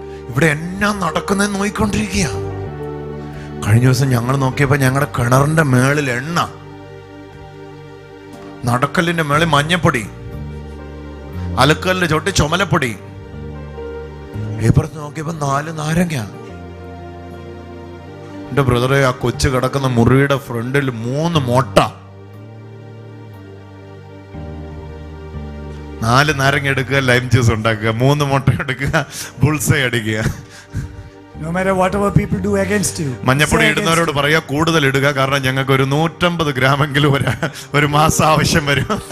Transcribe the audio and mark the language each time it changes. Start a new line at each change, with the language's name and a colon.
Malayalam: ഇവിടെ എന്നാ നടക്കുന്നതെന്ന് നോക്കിക്കൊണ്ടിരിക്കുക. കഴിഞ്ഞ ദിവസം ഞങ്ങൾ നോക്കിയപ്പോ ഞങ്ങളുടെ കിണറിന്റെ മേളിൽ എണ്ണ, നടക്കല്ലിന്റെ മേളിൽ മഞ്ഞപ്പൊടി, അലക്കല്ലിന്റെ ചോട്ടി ചുമലപ്പൊടി, ഇപ്പുറത്ത് നോക്കിയപ്പോ 4 നാരങ്ങ. എന്റെ ബ്രദറെ, ആ കൊച്ചു കിടക്കുന്ന മുറിയുടെ ഫ്രണ്ടിൽ 3 മുട്ട, 4 നാരങ്ങ എടുക്കുക, ലൈം ജ്യൂസ് ഉണ്ടാക്കുക, 3 മുട്ട എടുക്കുക, ബുൾസൈ അടിക്കുക.
English: No matter whatever people do against you.
Malayalam: മഞ്ഞപ്പൊടി
English: say against
Malayalam: ഇടുന്നവരോട്
English: you.
Malayalam: പറയാ കൂടുതൽ ഇടുക, കാരണം ഞങ്ങൾക്ക് ഒരു 150 ഗ്രാമെങ്കിലും ഒരു മാസം ആവശ്യം വരും.